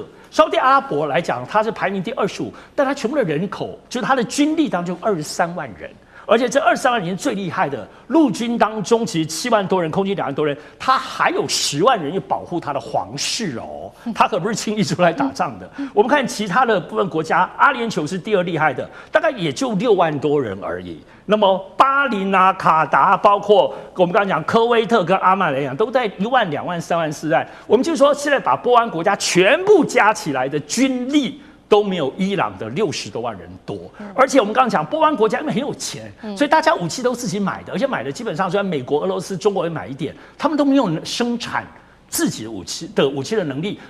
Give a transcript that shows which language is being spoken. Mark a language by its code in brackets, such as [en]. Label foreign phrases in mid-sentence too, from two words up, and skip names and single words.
[zh] 沙烏地阿拉伯來講，它是排名第25，但它全部的人口，就是它的軍力當中23萬人，而且這23萬人最厲害的陸軍當中，其實7萬多人，空軍2萬多人，它還有10萬人要保護它的皇室哦，它可不是輕易出來打仗的。我們看其他的部分國家，阿聯酋是第2厲害的，大概也就6萬多人而已。那麼巴林啊、卡達，包括我們剛才講科威特跟阿曼來講，都在1萬、2萬、3萬、4萬。我們就說現在把波灣國家全部加起來的軍力都沒有伊朗的60多萬人多，而且我們剛剛講波灣國家因為很有錢，所以大家武器都自己買的，而且買的基本上雖然美國、俄羅斯、中国也買一點，他們都沒有生產自己的武器的能力。